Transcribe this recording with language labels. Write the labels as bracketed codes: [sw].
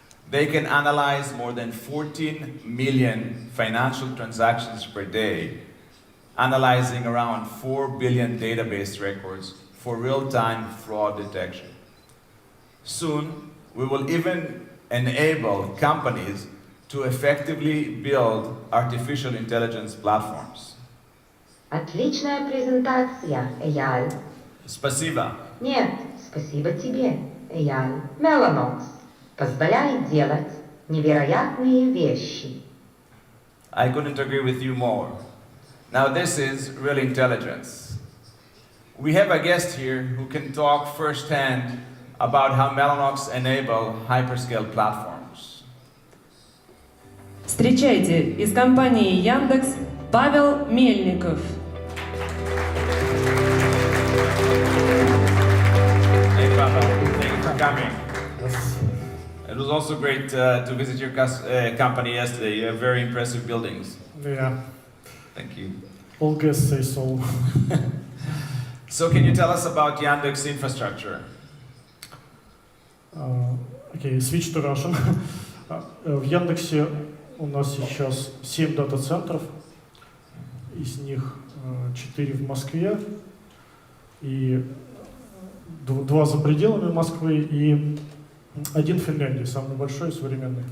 [en] They can analyze more than 14 million financial transactions per day, analyzing around 4 billion database records for real-time fraud detection. Soon, we will even enable companies to effectively build artificial intelligence platforms. [ru] Отличная презентация, Eyal. Спасибо. Нет, спасибо тебе, Eyal. Mellanox позволяет делать невероятные вещи. [en] I couldn't agree with you more. Now this is real intelligence. We have a guest here who can talk firsthand about how Mellanox enable hyperscale platforms. [ru] Встречайте, из компании Яндекс Павел Мельников. [en] Hey Pavel, thank you for coming. It was also great to visit your company yesterday. You have very impressive buildings. Yeah, Thank you. all guests say so. So can you tell us about Yandex infrastructure? Okay, switch to Russian. [ru] В Яндексе у нас сейчас 7 дата-центров, из них 4 в Москве и 2 за пределами Москвы и 1 в Финляндии, самый большой и современный.